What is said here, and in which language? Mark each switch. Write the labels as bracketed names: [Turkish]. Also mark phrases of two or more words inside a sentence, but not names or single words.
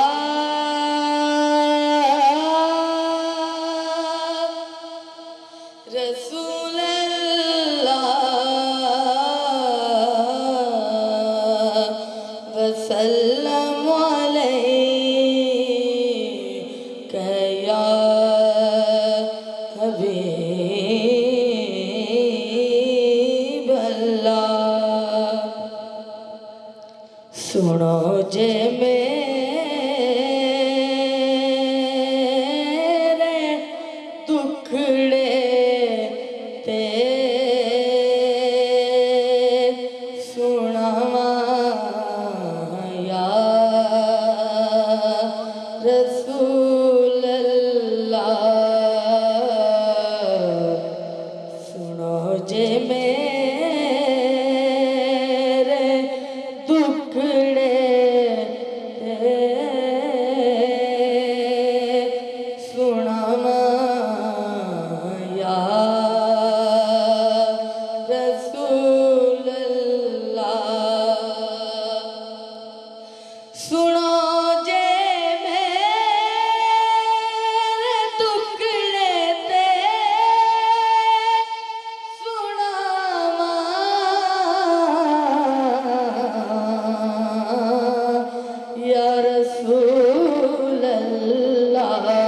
[Arabic] رسول اللہ وسلم علیہ یا حبیب اللہ۔ [Punjabi] سنو جے میرے دکھڑے تے سناواں [Arabic] یا رسول اللہ۔ [Punjabi] سنو جے میرے دکھڑے تے سناواں [Arabic] یا رسول اللہ۔ [Punjabi] سنو جے میرے ٹکڑے تے سناواں [Arabic] یا رسول اللہ۔